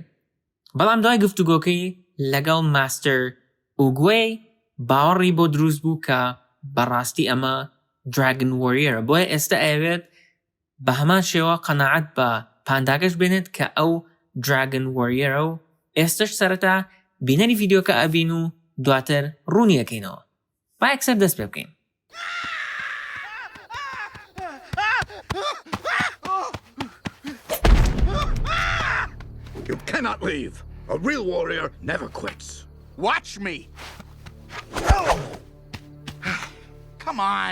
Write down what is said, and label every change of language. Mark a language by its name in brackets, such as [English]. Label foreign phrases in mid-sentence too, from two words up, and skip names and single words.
[Central Kurdish] بەڵام دوای گفتوگۆکەی لەگەڵ ماستەر ئوگوێی باوەڕی بۆ دروست بوو کە بەڕاستی ئەمە دراگن وۆریەرە بۆیە ئێستا ئەوێت بە هەمان شێوە قەناعەت بە پانداکەش بێنێت کە ئەو دراگن وۆریەرە و ئێستش سەرەتا بینەری ڤیدیۆکە ئەبین و دواتر ڕوونیەکەینەوە. با یەکسەر دەست پێ بکەین. [English] You cannot leave. A real warrior never quits. Watch me! Come on!